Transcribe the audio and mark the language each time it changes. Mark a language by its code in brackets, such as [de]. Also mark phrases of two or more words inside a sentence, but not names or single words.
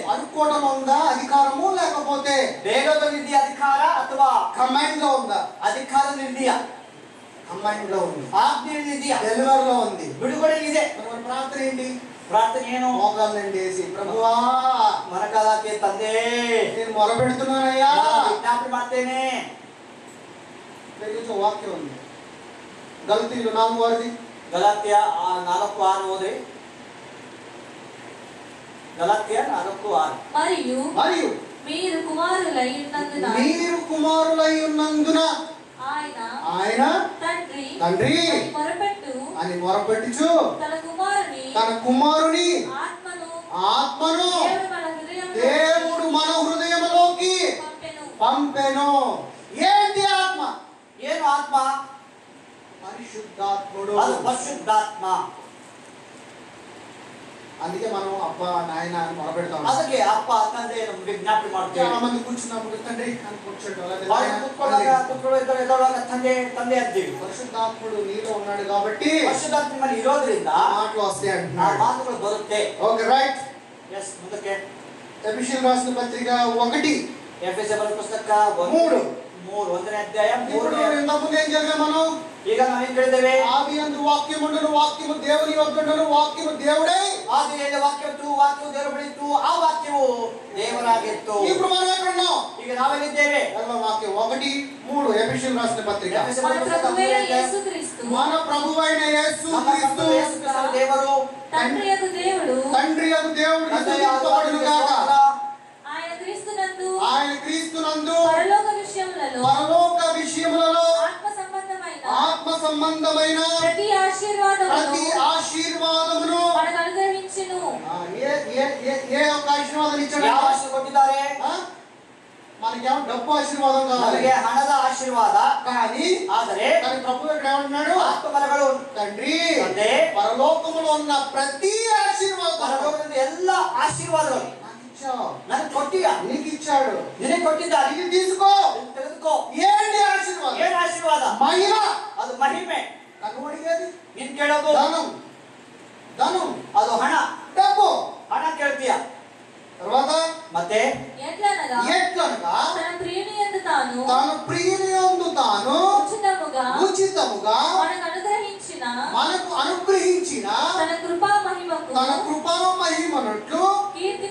[te] అనుకోవడం ఉందా అధికారము, లేకపోతే [kn] ಬೇಡೋದಲ್ಲಿದೆಯಾ ಅಧಿಕಾರ ಅಥವಾ [te] కమాండ్ లో ఉందా? [kn] ಅಧಿಕಾರದಲ್ಲಿದೆಯಾ? [te] కమాండ్ లో ఉంది. [kn] ಆಜ್ಞೆಯಲ್ಲಿದೆಯಾ? [te] డెలివర్ లో ఉంది. [kn] ಬಿಡುಗಡೆಯಲ್ಲಿದೆ. [te] మన ప్రార్థన ఏంటి? [kn] ಪ್ರಾರ್ಥನೆ ಏನು? [te] మోకాళ్ళండి వేసి, ప్రభువా [kn] ಮರಕಾಲಕ್ಕೆ ತಂದೆ [te] నేను మొరపెడుతున్నానయ్యా. [kn] ನಾನು ವಿಜ್ಞಾಪನೆ ಮಾಡ್ತೇನೆ. [te] దగ్గర వాక్యం ఉంది. గలతీయులు 4:6. [kn] ಗಲಾತ್ಯ 4:6 ಓದ್ರಿ. [te] గలాత్య 4:6. మరియు మీరు కుమారులై ఉన్నందున ఆయన తండ్రి అని మొరపెట్టుచు తన కుమారుని ఆత్మను దేవుడు మన హృదయంలోకి పంపెను. ఏంటి ఆత్మ? [kn] ಏನು ಆತ್ಮ? [te] పరిశుద్ధాత్ముడు. [kn] ಅದು ಪರಿಶುದ್ಧಾತ್ಮ. [te] అందుకే మనం అబ్బా నాయన అని మొరపెడతాం. [kn] ಅದಕ್ಕೆ ಅಪ್ಪ ತಂದೆ ವಿಜ್ಞಾಪನೆ ಮಾಡ್ತೇವೆ. [te] చాలా మంది కూర్చున్నప్పుడు తండ్రి అని కూర్చోడు. [kn] ತಂದೆ ತಂದೆ ಅಂತೀವಿ. [te] పరిశుద్ధాత్ముడు నీలో ఉన్నాడు కాబట్టి [kn] ಪರಿಶುದ್ಧಾತ್ಮ ಇರೋದ್ರಿಂದ [te] మాటలు వస్తాయి [kn] ಆ [te] అంటున్నాడు. [kn] ಮಾತುಗಳು ಬರುತ್ತೆ. [en] okay right. [kn] ಎಸ್ ಮುಂದಕ್ಕೆ [te] ఎఫెసీయులకు రాసిన పత్రిక 1 [kn] ಎಫೆಸೀಯರ ಪುಸ್ತಕ 3 1ನೇ ಅಧ್ಯಾಯ 3ನೇ. [te] ఇంతకుముందు ఏం జరిగింది? మనం [kn] ಈಗ ನಾವೇನ್ ಕೇಳಿದ್ದೇವೆ? [te] ఆదియందు వాక్యం ఉండెను, వాక్యము దేవుని యొద్ద ఉండెను, వాక్యము దేవుడై. [kn] ಆದಿಯಲ್ಲಿ ವಾಕ್ಯವಿತ್ತು, ವಾಕ್ಯವು ದೇವರ ಬಳಿ ಇತ್ತು, ಆ ವಾಕ್ಯವು ದೇವರಾಗಿತ್ತು. [te] ఇప్పుడు మనం ఎక్కడ ఉన్నాం? [kn] ಈಗ ನಾವೆಲ್ಲಿದ್ದೇವೆ? [te] వాక్యం 1:3 ఎఫెసీయులకు రాసిన పత్రిక. మన ప్రభువైన యేసుక్రీస్తు [kn] ದೇವರು [te] తండ్రియగు దేవుడు స్తుతింపబడును గాక. ఆయన క్రీస్తునందు పరలోక విషయములలో ఆత్మ సంబంధమైన ప్రతి ఆశీర్వాదమును మనకు అనుగ్రహించెను. ఏ ఒక ఆశీర్వాదం ఇచ్చాడు? [kn] ಯಾವ ಆಶೀರ್ವಾದ ಕೊಟ್ಟಿದ್ದಾರೆ? [te] మనకేమో డబ్బు ఆశీర్వాదం కావాలి, [kn] ನಮಗೆ ಹಣದ ಆಶೀರ್ವಾದ. [te] కానీ ప్రభు ఇక్కడ ఏమన్నాడు? [kn] ಆತ್ಮಫಲಗಳು. [te] తండ్రి [kn] ತಂದೆ [te] పరలోకములో ఉన్న ప్రతి ఆశీర్వాదం, [kn] ಪರಲೋಕದಿಂದ ಎಲ್ಲ ಆಶೀರ್ವಾದಗಳು ನನಗೆ ಕೊಟ್ಟಿಯಾ? [te] నీకు ఇచ్చాడు. [kn] ನಿನಗೆ ಕೊಟ್ಟಿದ್ದಾರೆ. [te] ఇది తీసుకో, [kn] ತೆಗೆದುಕೋ. [te] ఏంటి ఆశీర్వాదం? [kn] ಏನು ಆಶೀರ್ವಾದ? [te] మహిమ. [kn] ಅದು ಮಹಿಮೆ. [te] కనుమడిగేది [kn] ನೀನ್ ಕೇಳೋದು [te] ధనం, [kn] ಅದು ಹಣ. [te] డబ్బు. [kn] ಹಣ ಕೇಳ್ತೀಯ. [te] తర్వాత ఎట్లనగా ఎట్లనగా తన ప్రియుని యందు తాను తాను తాను ఉచితముగా మనకు అనుగ్రహించిన తన కృపా మహిమనట్లు కీర్తి